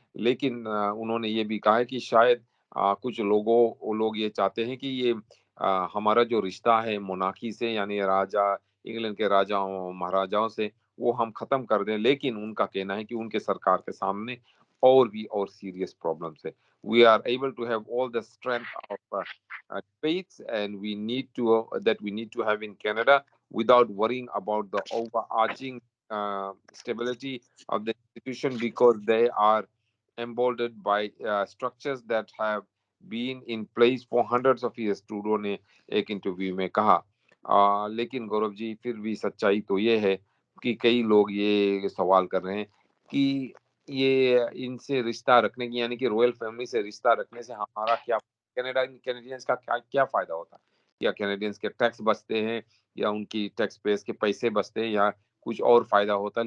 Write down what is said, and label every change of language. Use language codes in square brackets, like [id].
[hi] लेकिन उन्होंने ये भी कहा है कि शायद कुछ वो लोग ये चाहते हैं कि ये हमारा जो रिश्ता है मोनार्की से, यानी इंग्लैंड के राजाओं, महाराजाओं से, वो हम खत्म कर दें। लेकिन उनका कहना है कि उनके सरकार के सामने और सीरियस प्रॉब्लम्स है। [en] We are able to have all the strength of faiths, and we need to have in Canada without worrying about the overarching stability of the institution, because they are emboldened by structures that have been in place for hundreds of years, [hi] Trudeau ने एक interview में कहा। लेकिन गौरव जी, फिर भी सच्चाई तो ये है कि कई लोग ये सवाल कर रहे हैं कि ये इनसे रिश्ता रखने की, यानी कि रॉयल फैमिली से रिश्ता रखने से हमारा क्या, कैनेडियंस का क्या क्या फायदा होता है? या कैनेडियंस के टैक्स बचते हैं, या उनकी टैक्स पेस के पैसे बचते हैं, या कुछ और फायदा होता है?